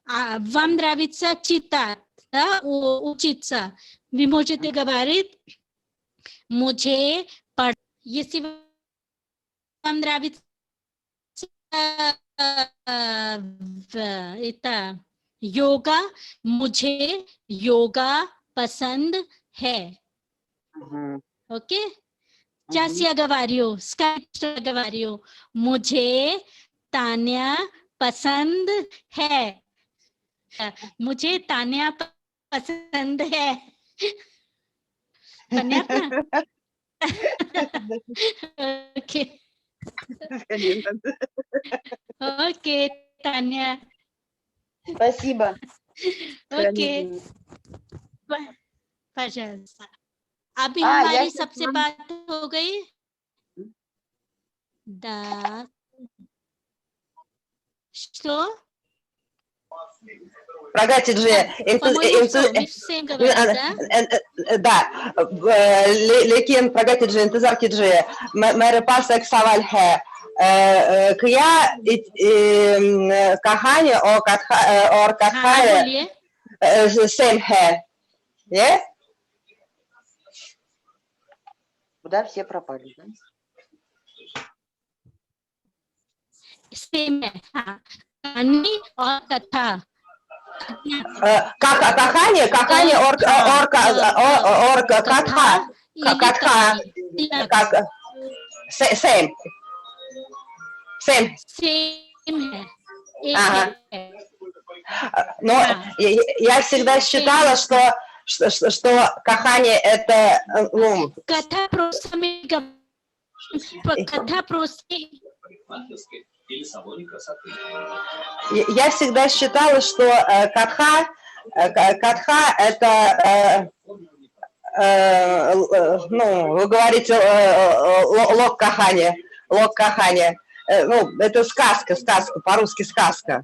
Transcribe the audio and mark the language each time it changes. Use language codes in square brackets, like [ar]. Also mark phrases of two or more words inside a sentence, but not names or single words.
[ru] Вам нравится читать, да, учиться. Вы можете говорить, मुझे если вам нравится это йога, [hi] मुझे योगा पसंद है. [ru] Окей? Сейчас я говорю, говорю, [hi] मुझे तान्या पसंद है. मुझे तान्या पसंद है. [ru] Понятно? Окей. Окей, Таня. Спасибо. Окей. Пожалуйста. [hi] अभी हमारी सबसे बात हो गई. [ru] Да. Что? Прагатиджи, да, [hi] लेकिन प्रगतिजी इंतजार कीजिए, मेरे पास एक सवाल है. क्या कहानी और कथा सेम है? [en] Yes? [ru] Куда все пропали? [hi] सेम है. हाँ. कहानी और कथा. कहानी और कथा सेम है. [ru] Но я всегда считала, что кахани это, ну... Катха просто... Я всегда считала, что катха это, ну, вы говорите [hi] लोक कहानी, [ru] ну, это сказка, по-русски сказка.